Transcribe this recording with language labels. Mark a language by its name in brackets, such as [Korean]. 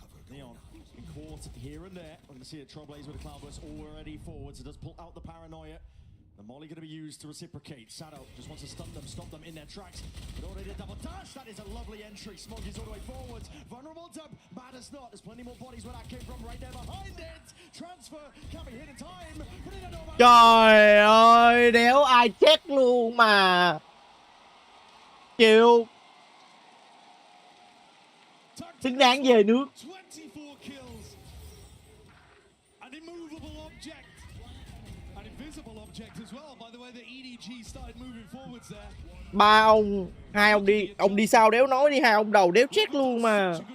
[English] Neon in court here and there. We're going to see a Trailblaze with a Cloudburst already forwards. It does pull out the paranoia. The molly going to be used to reciprocate. Sato just wants to stop them in their tracks. But already a double dash. That is a lovely entry. Smoggy's all the way forwards. Vulnerable to Matters not. There's plenty more bodies where that came from right there behind it. Transfer can't be hit in time. But in a no. [Vietnamese] Trời ơi, đéo ai chết luôn mà. Chịu. Xứng đáng về nước. [English] 24 kills. An immovable object. An invisible object as well. By the way, the EDG started moving forwards there. [Vietnamese] Ba ông, hai ông đi sau đéo nói đi, hai ông đầu đéo chết luôn mà.